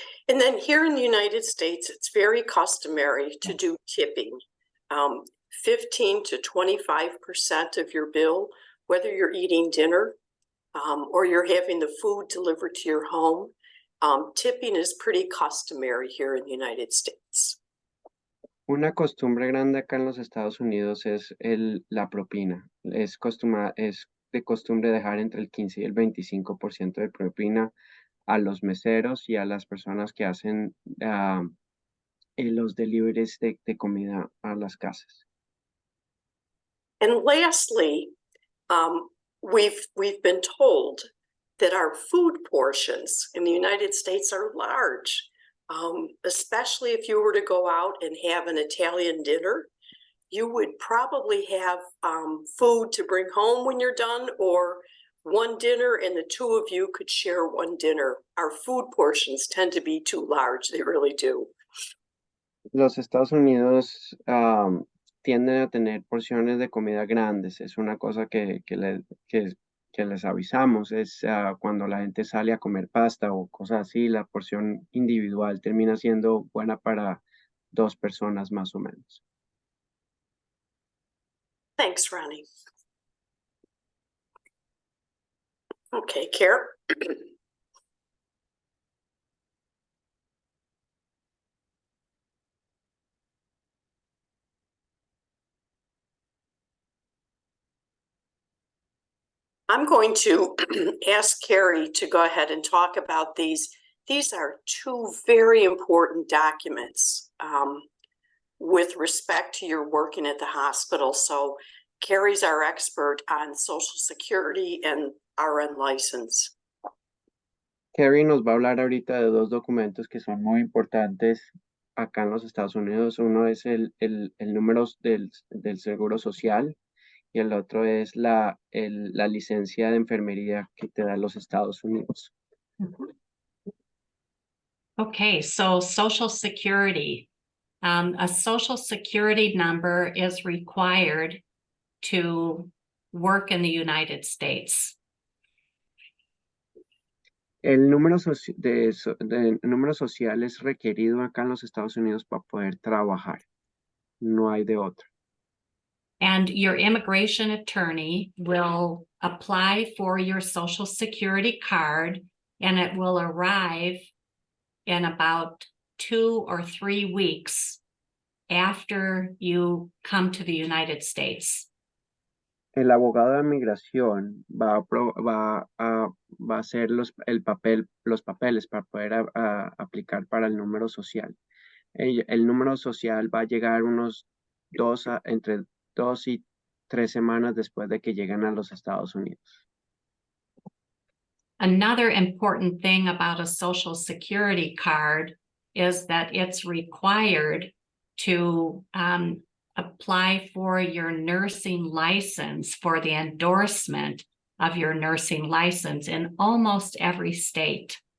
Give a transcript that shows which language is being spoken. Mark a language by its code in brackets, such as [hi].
[en] And then here in the United States, it's very customary to do tipping. 15 to 25% of your bill, whether you're eating dinner or you're having the food delivered to your home. Tipping is pretty customary here in the United States. [es] Una costumbre grande acá en los Estados Unidos es la propina. Es de costumbre dejar entre el 15 y el 25% de propina a los meseros y a las personas que hacen los deliveries de comida a las casas. [en] And lastly, we've been told that our food portions in the United States are large, especially if you were to go out and have an Italian dinner. You would probably have food to bring home when you're done, or one dinner and the two of you could share one dinner. Our food portions tend to be too large. They really do. [es] Los Estados Unidos tienden a tener porciones de comida grandes. Es una cosa que les avisamos. Es cuando la gente sale a comer pasta o cosas así, la porción individual termina siendo buena para 2 personas más o menos. [en] Thanks, Ronnie. Okay, Kara. I'm going to ask Carrie to go ahead and talk about these. These are 2 very important documents with respect to your working at the hospital. So Carrie's our expert on Social Security and RN license. [es] Kerry nos va a hablar ahorita de 2 documentos que son muy importantes acá en los Estados Unidos. Uno es el número del seguro social y el otro es la licencia de enfermería que te da los Estados Unidos. [en] Okay, so Social Security. A Social Security number is required to work in the United States. [es] El número número social es requerido acá en los Estados Unidos para poder trabajar. No hay de otro. [en] And your immigration attorney will apply for your Social Security card, and it will arrive in about 2 or 3 weeks after you come to the United States. [es] El abogado de migración va a hacer los papeles para poder aplicar para el número social. El número social va a llegar entre 2 y 3 semanas después de que lleguen a los Estados Unidos. [en] Another important thing about a Social Security card is that it's required to apply for your nursing license, for the endorsement of your nursing license in almost every state.